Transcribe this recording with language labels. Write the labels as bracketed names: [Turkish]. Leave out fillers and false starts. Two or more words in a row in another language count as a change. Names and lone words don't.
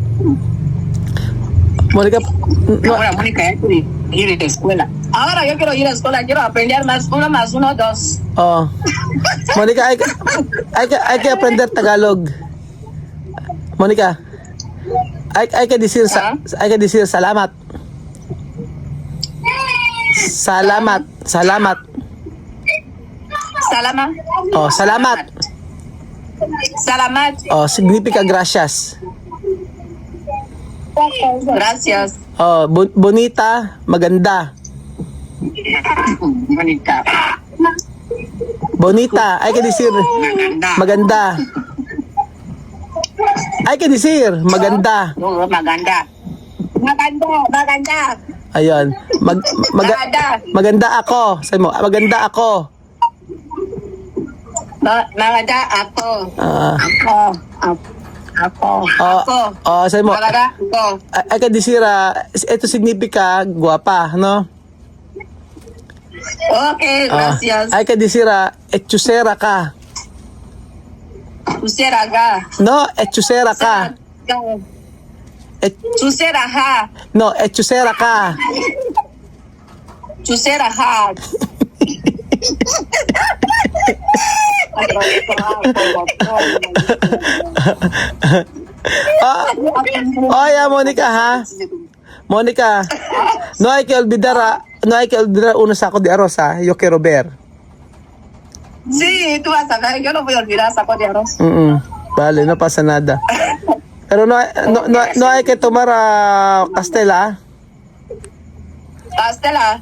[Spanish] Mónica, no, Ahora Mónica ya quiere ir a la escuela. Ahora yo quiero ir a la escuela, quiero aprender más 1 más 1, 2. oh. Mónica, hay que aprender Tagalog. Mónica, hay que decir salamat. Salamat. Salama. Oh, salamat. Salamat. Oh, significa gracias. Gracias. Oh, bonita, maganda. Bonita. Bonita, hay que decir maganda. Hay que decir maganda. [Filipino] Oo, maganda. Maganda. Ayun. Maganda. Maganda ako. Sabi mo, maganda ako. Maganda ako. Ako. Sabi mo, Maganda ako. [Spanish] hay que decir, ito significa guapa, no? Okay, gracias. Hay que decir, [Filipino] hechusera ka. Usera ka. No, hechusera ka. Chusera ha. No, hechicera ka. Chusera ha. [Spanish] Oye, Monica, ha? Monica, no hay que olvidar, uno saco de arroz, ha? Yo quiero ver. Sí, tú vas a ver, yo no voy a olvidar saco de arroz. Vale, no pasa nada. Pero no hay que tomar Castela, Castela.